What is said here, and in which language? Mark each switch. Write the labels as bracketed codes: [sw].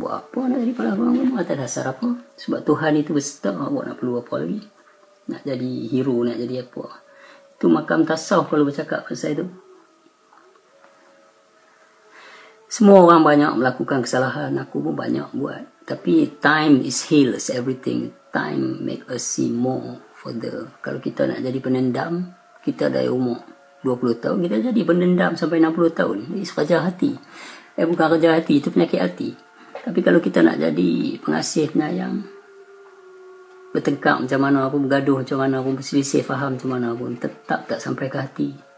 [ms] Buat apa nak jadi pahlawan agama? Tak ada dasar apa. Sebab Tuhan itu berserta, buat nak perlu apa lagi? Nak jadi hero, nak jadi apa? Itu makam tasawuf kalau bercakap pasal itu. Semua orang banyak melakukan kesalahan, aku pun banyak buat. Tapi [en] time is heals everything. Time make us see more further. [ms] Kalau kita nak jadi penendam, kita dari umur 20 tahun, kita jadi pendendam sampai 60 tahun. Ini kerja hati. Bukan kerja hati, itu penyakit hati. Tapi kalau kita nak jadi pengasih, penyayang, bertengkar macam mana pun, bergaduh macam mana pun, berselisih faham macam mana pun, tetap tak sampai ke hati.